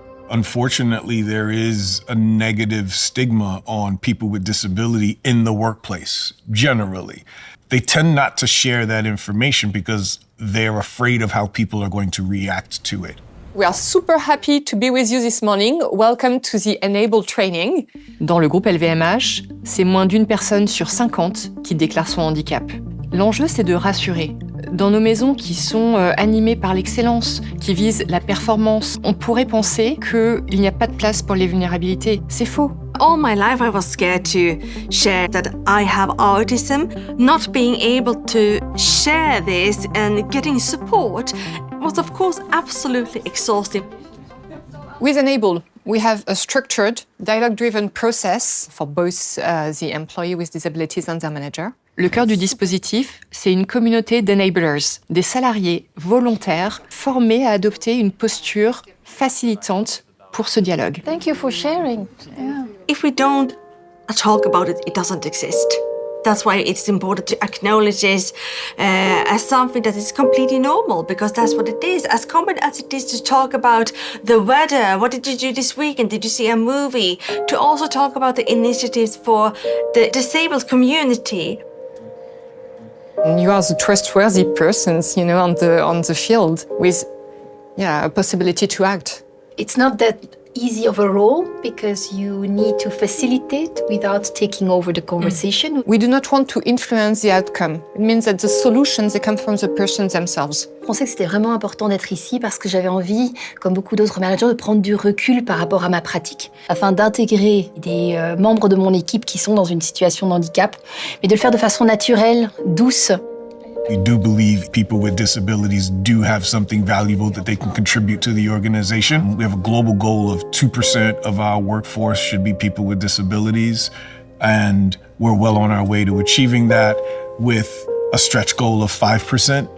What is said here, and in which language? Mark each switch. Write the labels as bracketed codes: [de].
[en] Unfortunately, there is a negative stigma on people with disability in the workplace, generally. They tend not to share that information because they're afraid of how people are going to react to it. We are super happy to be with you this morning. Welcome to the Enable Training. [fr] Dans le groupe LVMH, c'est moins d'1 personne sur 50 qui déclare son handicap. L'enjeu, c'est de rassurer. Dans nos maisons qui sont animées par l'excellence, qui visent la performance, on pourrait penser qu'il n'y a pas de place pour les vulnérabilités. C'est faux. [en] All my life I was scared to share that I have autism. Not being able to share this and getting support was of course absolutely exhausting. With Enable, we have a structured, dialogue-driven process for both the employee with disabilities and their manager. [fr] Le cœur du dispositif, c'est une communauté d'enablers, des salariés volontaires formés à adopter une posture facilitante pour ce dialogue. [en] Thank you for sharing. Yeah. If we don't talk about it, it doesn't exist. That's why it's important to acknowledge this as something that is completely normal, because that's what it is. As common as it is to talk about the weather, what did you do this weekend, did you see a movie, to also talk about the initiatives for the disabled community. You are the trustworthy persons, you know, on the field with, a possibility to act. It's not that easy of a role because you need to facilitate without taking over the conversation. We do not want to influence the outcome. It means that the solutions, they come from the persons themselves. [fr] Je pensais que c'était vraiment important d'être ici parce que j'avais envie, comme beaucoup d'autres managers, de prendre du recul par rapport à ma pratique, afin d'intégrer des membres de mon équipe qui sont dans une situation de handicap, mais de le faire de façon naturelle, douce. [en] We do believe people with disabilities do have something valuable that they can contribute to the organization. We have a global goal of 2% of our workforce should be people with disabilities, and we're well on our way to achieving that with a stretch goal of 5%.